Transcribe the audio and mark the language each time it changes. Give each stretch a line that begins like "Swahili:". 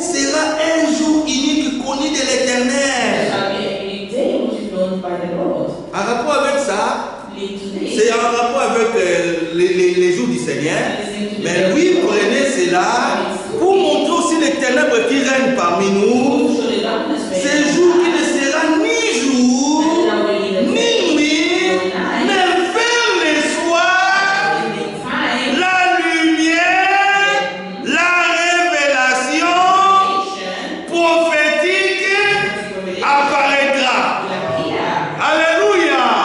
French: Sera un jour unique connu de
English: There
French: l'Éternel.
English: shall be a unique day which is known by the Lord.
French: En rapport avec ça,
English: Lead to this.
French: c'est en rapport avec les jours du Seigneur. Mais lui prenait cela pour montrer aussi les ténèbres qui règnent parmi nous. Ces jours qui ne sera ni jour, ni nuit, mais vers le soir, la lumière, la révélation prophétique apparaîtra. Alléluia.